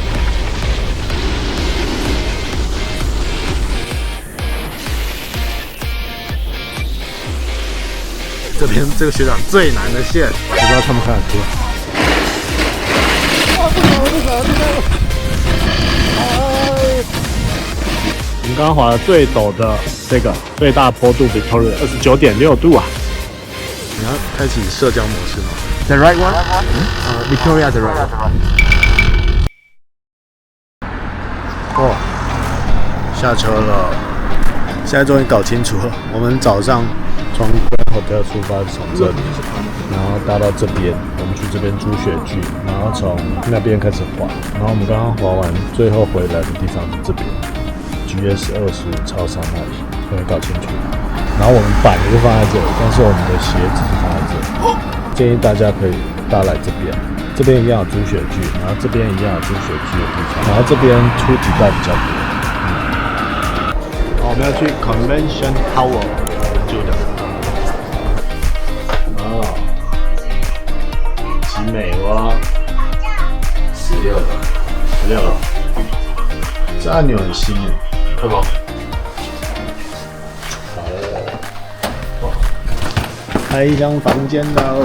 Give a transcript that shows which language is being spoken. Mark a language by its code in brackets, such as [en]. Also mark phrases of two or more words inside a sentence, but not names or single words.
[zh] 这边这个学长最难的線，我不知道看不看得出來。哇，不行！我們剛剛滑的最陡的這個最大坡度 Victoria 29.6度啊！你要開啟社交模式嗎 ？ [en] The right one？ Victoria the right one。 [zh] 哦，下車了。現在終於搞清楚了，我們早上從 Grand Hotel 出發，從這裡，然後搭到這邊，我們去這邊租雪具，然後從那邊開始滑，然後我們剛剛滑完，最後回來的地方是這邊。GS25 超商那裡，可以搞清楚。然后我们板就放在這裡，但是我們的鞋子是放在這裡。建議大家可以搭來這邊，這邊一樣有租雪具，然後這邊一樣有租雪具的地方，然後這邊出迪拜比較多。我們要去 Convention Tower 住的。哦，奇美哇，16樓，這按鈕很新耶。對吧？好了，開箱房間嘍！